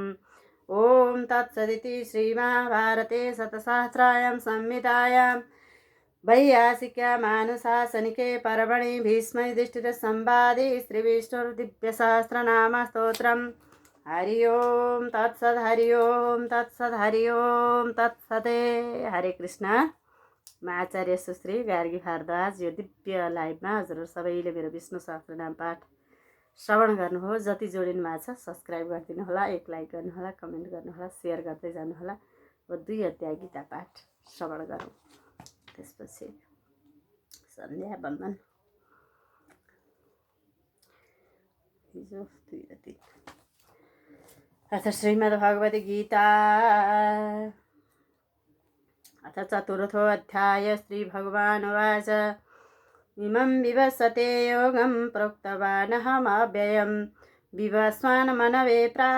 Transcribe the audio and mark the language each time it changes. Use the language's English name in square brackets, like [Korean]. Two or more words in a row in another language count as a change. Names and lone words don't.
[Sanskrit] ॐ तत्सदिति श्रीमहाभारते शतसहस्रायां संहितायां वैयासिक्यामानुशासनिके पर्वणि भीष्मयुधिष्ठिरसंवादे श्रीविष्णुर्दिव्यसहस्रनामस्तोत्रम्। हरि ओम तत्सद हरि ओम तत्सद हरि ओम तत्सदे। हरे कृष्ण। [Nepali] म आचार्य सुश्री गार्गी भारद्वाज यो दिव्य लाइभमा हजुरहरू सबैले मेरो विष्णु सहस्रनाम पाठ श्रवण गर्नुहोस्। जति जोडिनु भएको छ सब्सक्राइब गरिदिनु होला, एक लाइक गर्नुहोला, कमेन्ट गर्नुहोला, सेयर गर्दै जानुहोला। र 2 अध्याय गीता पाठ श्रवण गरौँ। त्यसपछि सन्ध्या वन्दन। हिजो 2 र 3 [Sanskrit] अथ श्रीमद्भगवद् गीता अथ चतुर्थो अध्याय। श्रीभगवानुवाच इमं विवस्वते योगं प्रोक्तवानहमव्ययं विवस्वान् मनवे प्राह